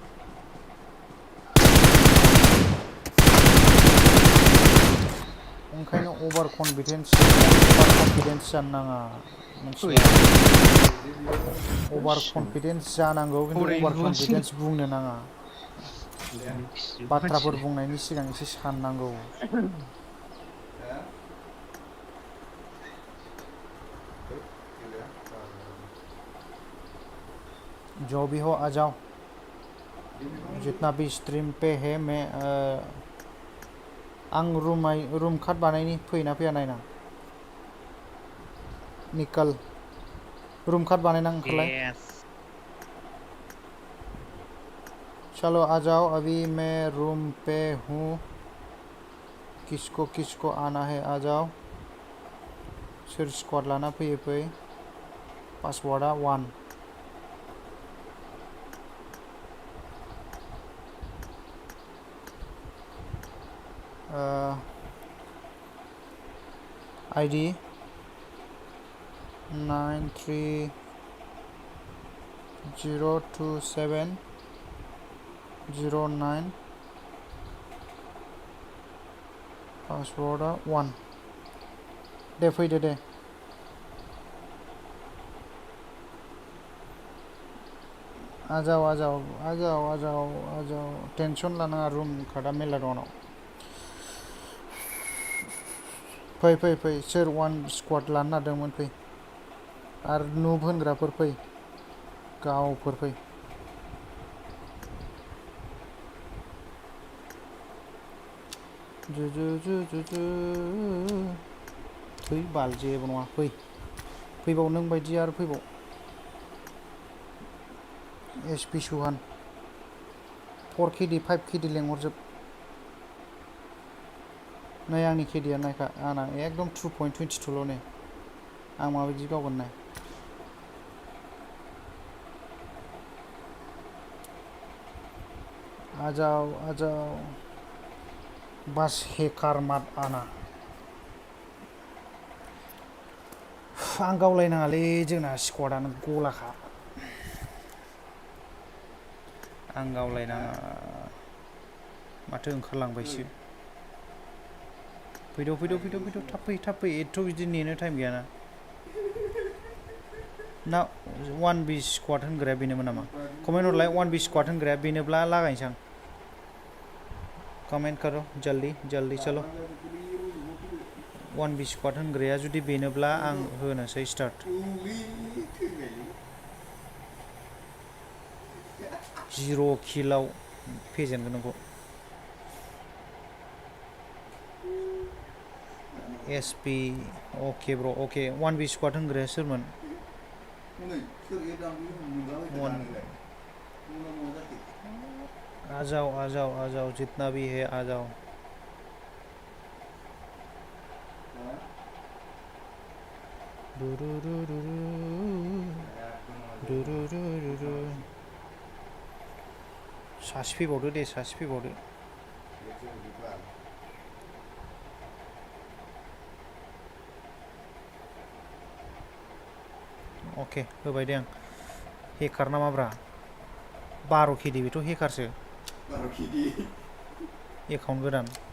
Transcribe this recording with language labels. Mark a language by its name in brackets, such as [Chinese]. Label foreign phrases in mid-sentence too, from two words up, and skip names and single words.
[Bodo] ओंखायनो अभार कनफिडेन्स जानो नाङा अभार कनफिडेन्स जानांगौ खिन्थु अभार कनफिडेन्स बुंनो नाङा बाथ्राफोर बुंनायनि सिगां एसे साननांगौ [Hindi] जो भी हो आ जाओ जितना भी स्ट्रीम पे है मैं [Bodo] आं रूम कार्ड बानायनि फैना फैया नायना [Hindi] निकल [Bodo] रूम कार्ड बानायना ओंखारलाय [Hindi] चलो आ जाओ अभी मैं रूम पे हूँ किसको किसको आना है आ जाओ [Bodo] सोर स्क्वाड लाना फैयो फै पासवर्डआ 1 ID 9302709 पासवर्डआ 1 दे फैदो दे [Hindi] आ जाओ [Bodo] टेंशन लानाङा रूम कार्डआ मेरला दं आंनाव फै सोर 1 स्क्वाड लानो नागिरदोंमोन फै आरो नुब होनग्राफोर फै गावफोर फै थै बाल जेबो नङा फैबाव नों बायदि आरो फैबाव SP सुहान 4 KD 5 KD लेंहरजोब नै आंनि केडिया नायखा आंना एकदम 2.22 ल' नै आं माबायदि गावगोन नाय [Hindi] आ जाओ बस हेकार मत आना [Bodo] आं गावलायनाङालै जोंना स्क्वाडानो गलाखा आं गावलायनाङा माथो ओंखारलांबायसो फैद' थाब फै एथ' बिदि नेनो टाइम गैयाना ना 1B स्क्वाड होनग्राया बेनोमोन नामा कमेन्ट हरलाय 1B स्क्वाड होनग्राया बेनोब्ला लागायनोसै आं कमेन्ट [Hindi] करो जल्दी चलो [Bodo] 1B squad होनग्राया जुदि बेनोब्ला आं होनोसै स्टार्ट 0 किलाव फेजेनगोन नोंखौ SP ओके ब्र ओके 1B squad होनग्राया सोरमोन [Hindi] आ जाओ जितना भी है आ जाओ [Bodo] सासे फैबावदो दे सासे फैबावदो ओके होबाय दे आं हेकार ना माब्रा 12 केडि बेथ' हेकारसो 12 केडि एकाउन्ट गोदान